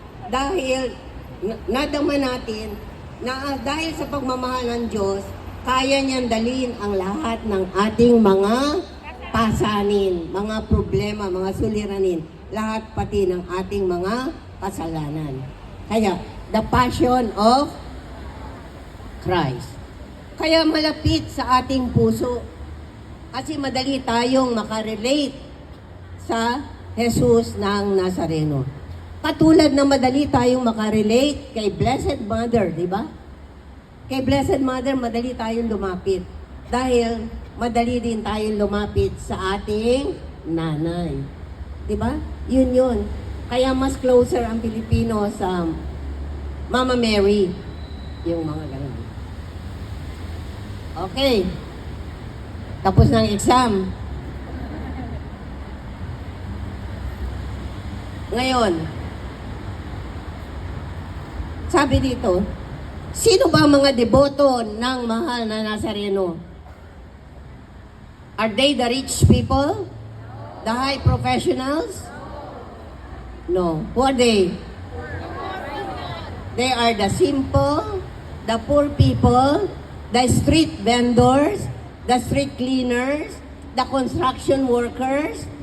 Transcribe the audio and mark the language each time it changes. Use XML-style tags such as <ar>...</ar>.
<tl>Dahil nadama natin na dahil sa pagmamahal ng Diyos, kaya niyang dalhin ang lahat ng ating mga pasanin, mga problema, mga suliranin, lahat pati ng ating mga kasalanan.</tl> <en>Kaya, the passion of Christ.</en> <tl>Kaya malapit sa ating puso. Kasi madali tayong makarelate sa Jesus ng Nazareno. Katulad na madali tayong makarelate kay Blessed Mother, di ba? Kay Blessed Mother, madali tayong lumapit. Dahil madali din tayong lumapit sa ating nanay. Di ba? Yun yun. Kaya mas closer ang Pilipino sa Mama Mary. Yung mga ganun. Okay. Tapos ng exam. Ngayon, sabi dito, sino ba ang mga deboto ng mahal na Nazareno?</tl> <en>Are they the rich people? The high professionals? No. Who are they? They are the simple, the poor people, the street vendors, the street cleaners, the construction workers.</en>